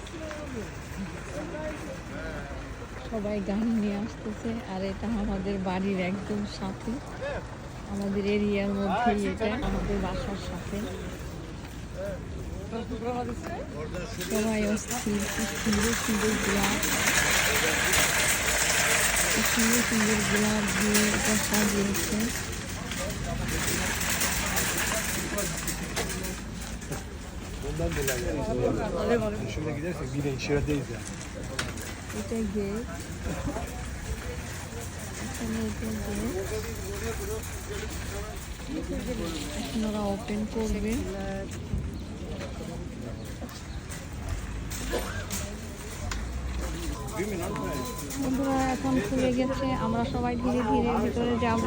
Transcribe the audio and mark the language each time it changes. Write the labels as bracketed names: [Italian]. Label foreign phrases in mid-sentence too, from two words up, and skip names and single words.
[Bangla] সবাই গাড়ি নিয়ে আসতেছে, আর এটা আমাদের বাড়ির একদম সাথে, আমাদের এরিয়ার মধ্যেই, এটা আমাদের বাসার সাথে। সবাই অস্থির। কি সুন্দর সুন্দর গ্লাস, কি সুন্দর সুন্দর গ্লাস দিয়ে এটা সাজিয়েছে। [Turkish] Ondan dolayı yani. Şöyle gidersek yine içerideyiz yani. [Bangla] এটা গেট, এখানে এটা গেট। এখন ওরা ওপেন করবে। বন্ধুরা এখন খুলে গেছে, আমরা সবাই ধীরে ধীরে ভিতরে যাব।